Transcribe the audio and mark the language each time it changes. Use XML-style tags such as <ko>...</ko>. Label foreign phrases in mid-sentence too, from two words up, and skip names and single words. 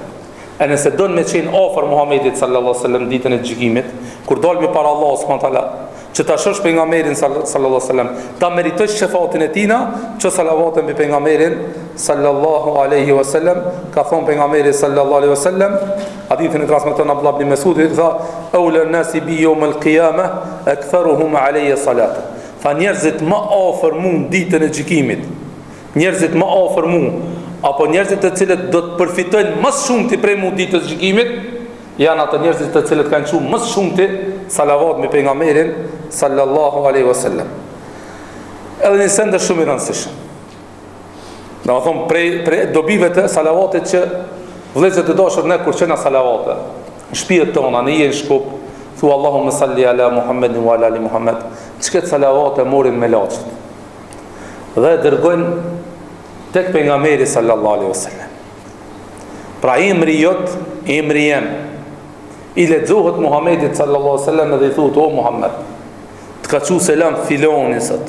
<sq>E nëse don me qenë ofër Muhamedit</sq> <ar>صلى الله عليه وسلم</ar> <sq>ditën e gjykimit, kur dalmi para Allahut</sq> <ar>سبحانه وتعالى,</ar> <sq>që ta shosh pejgamberin</sq> <ar>صلى الله عليه وسلم,</ar> <sq>ta meritosh shefatin e tina, që salavatën me pejgamberin</sq> <ar>صلى الله عليه وسلم.</ar> <sq>Ka thon pejgamberi</sq> <ar>صلى الله عليه وسلم,</ar> <sq>hadithin e transmeton Abdullah ibn Mas'ud, tha</sq> <ar>أولى الناس بي يوم القيامة أكثرهم علي صلاة.</ar> <sq>Tha njerëzit më afër mu ditën e gjykimit, njerëzit më afër mu, apo njerëzit të cilët do të përfitojnë më shumë ti prej mu ditës gjykimit, janë ato njerëzit të cilët kanë thënë më shumë ti salavat me pejgamberin</sq> <ar>صلى الله عليه وسلم.</ar> <sq>Edhe një send shumë i rëndësishëm. Do të them prej dobive të salavatit që vëllezërit të dashur ne kur çena salavate, në shtëpitë tona, në jenë shkup, thu</sq> <ar>اللهم صل على محمد وعلى آل محمد,</ar> <sq>çket salavat e morin me laçt. Dhe dërgojnë tek pejgamberi</sq> <ar>صلى الله عليه وسلم.</ar> <sq>Pra emri jot, emri jem, i lexohet Muhammedit</sq> <ar>صلى الله عليه وسلم</ar> <sq>dhe i thotë: o Muhammed, të ka thënë selam filoni sot.</sq>